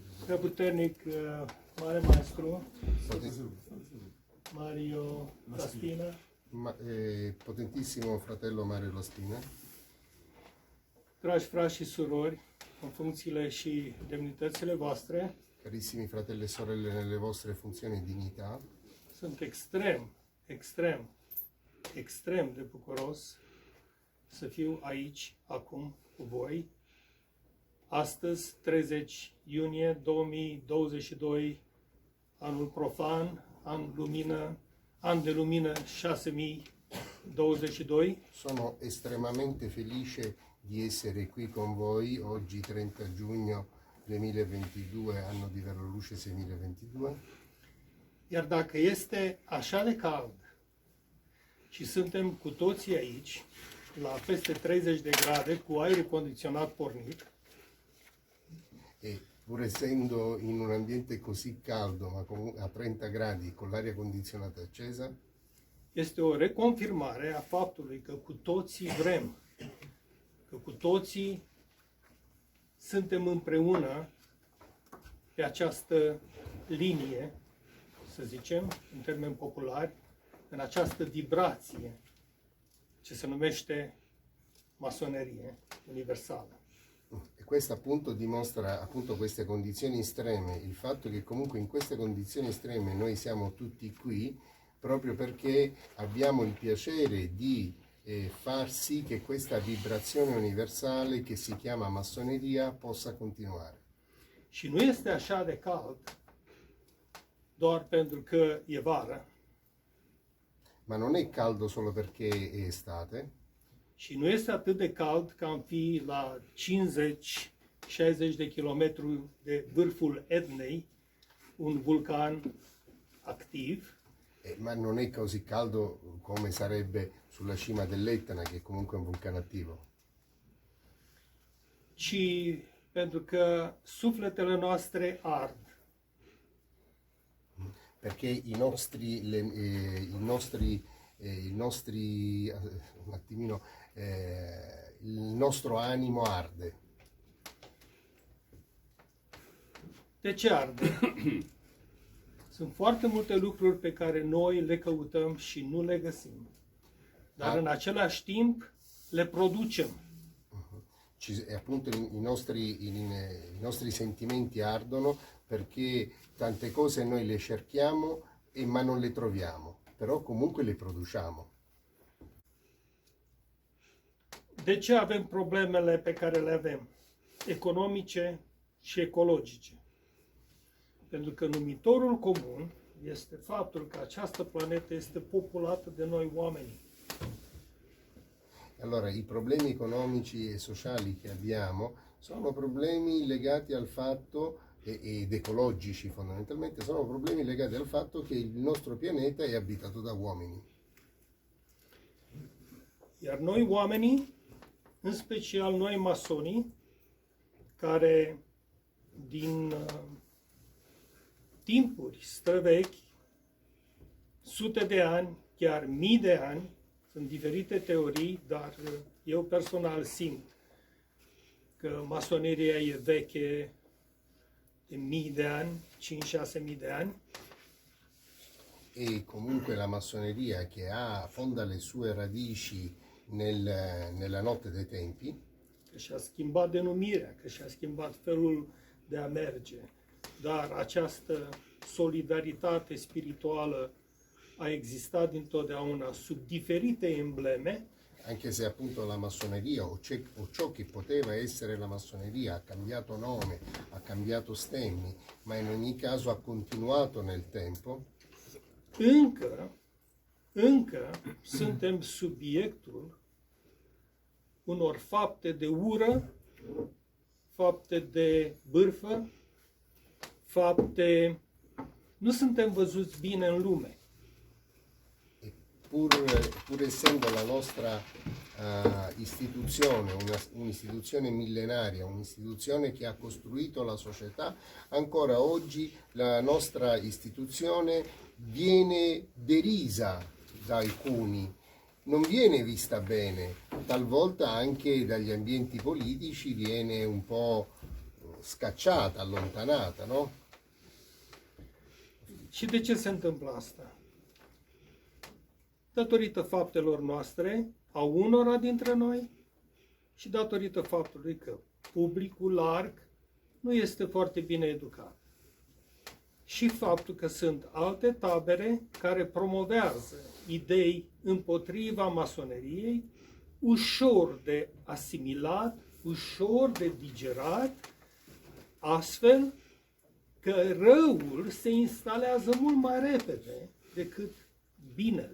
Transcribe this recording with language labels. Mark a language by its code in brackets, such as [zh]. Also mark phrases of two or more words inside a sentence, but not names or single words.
[ro] prea puternic mare maestru Mario Lastina, [it] potentissimo fratello Mario Lastina, [ro] dragi frați și surori, în funcțiile și demnitățile voastre, [it] carissimi fratelli e sorelle nelle vostre funzioni e dignità, [ro] sunt extrem de bucuros să fiu aici, acum, cu voi. Astăzi, 30 iunie 2022, anul profan, an de lumină 6022. [it] Sono estremamente felice di essere qui con voi oggi 30 giugno 2022, anno di Vero Luce 6022. [ro] Iar dacă este așa de cald și suntem cu toții aici, la peste 30 de grade, cu aerul condiționat pornit, [it] E pur essendo in un ambiente così caldo, ma comunque a 30 gradi con l'aria condizionata accesa, [ro] este o reconfirmare a faptului că cu toții vrem, că cu toții suntem împreună pe această linie, să zicem, în termeni populari, în această vibrație ce se numește masonerie universală. [it] e questo appunto dimostra appunto queste condizioni estreme, il fatto che comunque in queste condizioni estreme noi siamo tutti qui proprio perché abbiamo il piacere di far sì che questa vibrazione universale che si chiama massoneria possa continuare. [ro] Și nu este așa de cald doar pentru că e vară, [it] Ma non è caldo solo perché è estate, [ro] și nu este atât de cald ca am fi la 50-60 de kilometri de vârful Etnei, un vulcan activ, [it] ma non è così caldo come sarebbe sulla cima dell'Etna, che è comunque un vulcano attivo, [ro] ci pentru că sufletele noastre ard. [it] perché un attimino, il nostro animo arde. [ro] De ce arde? Sunt foarte multe lucruri pe care noi le căutăm și nu le găsim. Dar în același timp le producem. [it] E appunto i nostri sentimenti ardono perché tante cose noi le cerchiamo ma non le troviamo, però comunque le produciamo. [ro] De ce avem problemele pe care le avem? Economice și ecologice. Pentru că numitorul comun este faptul că această planetă este populată de noi oamenii. [it] Allora, i problemi economici e sociali che abbiamo sono problemi legati al fatto, ed ecologici fondamentalmente, sono problemi legati al fatto che il nostro pianeta è abitato da uomini. [ro] Iar noi oamenii, în special noi masonii, care din timpuri străvechi, sute de ani, chiar mii de ani, sunt diferite teorii, dar eu personal simt că masoneria e veche de mii de ani, 5-6 mii de ani. [it] E comunque la massoneria che fonda le sue radici nella notte dei tempi, [ro] Că și-a schimbat denumirea, că și-a schimbat felul de a merge, dar această solidaritate spirituală a existat dintotdeauna sub diferite embleme, [it] anche se appunto la massoneria o ciò che poteva essere la massoneria ha cambiato nome, ha cambiato stemmi, ma in ogni caso ha continuato nel tempo, [ro] încă suntem subiectul unor fapte de ură, fapte de bârfă, nu suntem văzuți bine în lume. [it] e pur essendo la nostra istituzione, un'istituzione millenaria, un'istituzione che ha costruito la società, ancora oggi la nostra istituzione viene derisa da alcuni, non viene vista bene, talvolta anche dagli ambienti politici viene un po' scacciata, allontanata, no? [ro] Și de ce se întâmplă asta? Datorită faptelor noastre, a unora dintre noi, și datorită faptului că publicul larg nu este foarte bine educat. Și faptul că sunt alte tabere care promovează idei împotriva masoneriei, ușor de asimilat, ușor de digerat, astfel că răul se instalează mult mai repede decât binele.